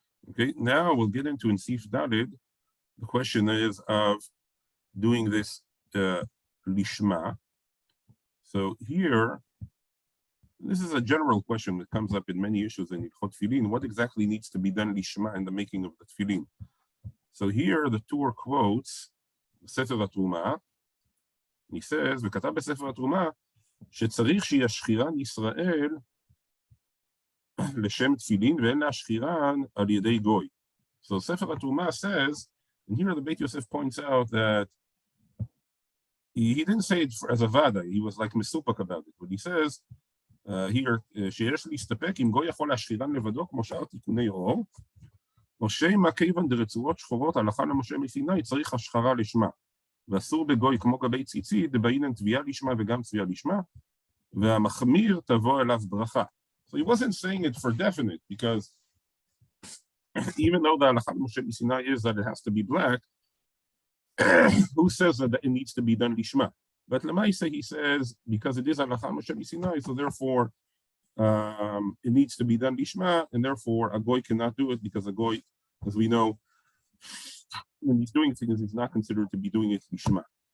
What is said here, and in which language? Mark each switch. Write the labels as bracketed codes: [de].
[en] Okay, now we'll get into in seif daled. The question is of doing this lishma. So here, this is a general question that comes up in many issues in Hilchot Tefillin. What exactly needs to be done lishma in the making of the tefillin? So here, the two are quotes, Sefer HaTruma. He says, [he] וכתב בספר התרומה, שצריך שישחירן ישראל לשם תפילין ואין להשחירן על ידי גוי. [en] So Sefer HaTruma says, and here the Beit Yosef points out that he didn't say it as a vada, he was like מסופק about it, but he says here, [he] שיש להסתפק אם גוי יכול להשחירן לבדו כמו שאר תיקוני אור, או שמא כיוון דרצועות שחורות הלכה למשה מסיני צריך השחרה לשמה, ואסור בגוי כמו גבי ציצית, דבעינן תביעה לשמה וגם צביעה לשמה, והמחמיר תבוא אליו ברכה. [en] So he wasn't saying it for definite, because even though the halacha Moshe Sinai is that it has to be black, who says that it needs to be done lishma? But lemaisa he says because it is halacha Moshe Sinai, so therefore it needs to be done lishma, and therefore a goy cannot do it, because a goy, as we know, when he's doing things, he's not considered to be doing it lishma.